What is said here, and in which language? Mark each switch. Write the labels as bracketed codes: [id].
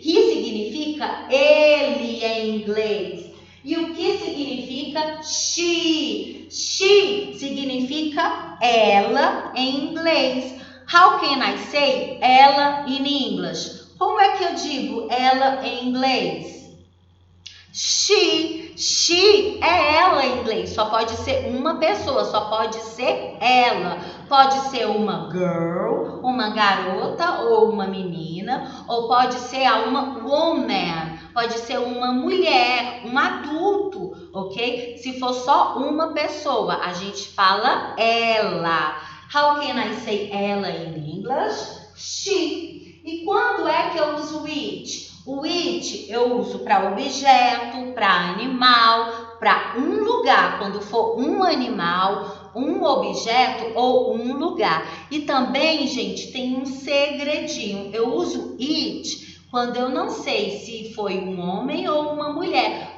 [pt] He significa ele em inglês. E o que significa she? She significa ela em inglês. [en] How can I say ela in English? [pt] Como é que eu digo ela em inglês? She é ela em inglês, só pode ser uma pessoa, só pode ser ela. Pode ser uma girl, uma garota ou uma menina, ou pode ser uma woman, pode ser uma mulher, um adulto, ok? Se for só uma pessoa, a gente fala ela. [en] How can I say ela in English? [pt] She. E quando é que eu uso it? O it eu uso para objeto, para animal, para um lugar, quando for um animal, um objeto ou um lugar. E também, gente, tem um segredinho. Eu uso it quando eu não sei se foi um homem ou uma mulher.